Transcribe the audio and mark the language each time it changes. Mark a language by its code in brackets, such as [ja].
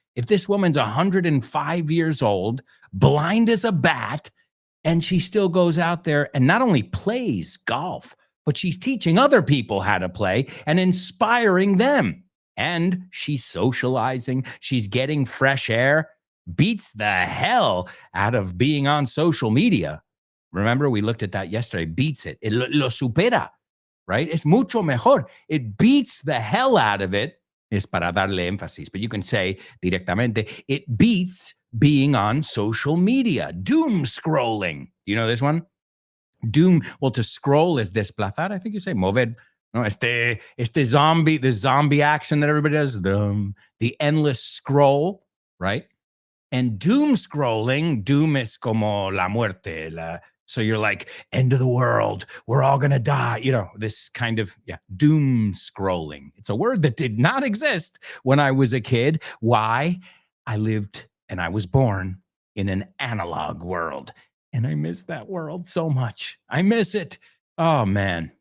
[en] If this woman's 105 years old, blind as a bat, and she still goes out there and not only plays golf, but she's teaching other people how to play and inspiring them. And she's socializing, she's getting fresh air, beats the hell out of being on social media. Remember, we looked at that yesterday. Beats it. [es] Lo supera, [en] right? [es] Es mucho mejor. [en] It beats the hell out of it [es] es para darle énfasis, [en] but you can say [es] directamente, [en] it beats being on social media. Doom scrolling. You know this one? Doom, well, to scroll is [es] desplazar, [en] I think you say, [es] mover. [en] No, the zombie action that everybody does, the endless scroll, right? And doom scrolling, doom [es] es como la muerte. [en] So you're like, end of the world, we're all gonna die. You know, this kind of, doom scrolling. It's a word that did not exist when I was a kid. Why? I lived and I was born in an analog world. And I miss that world so much. I miss it. Oh, man.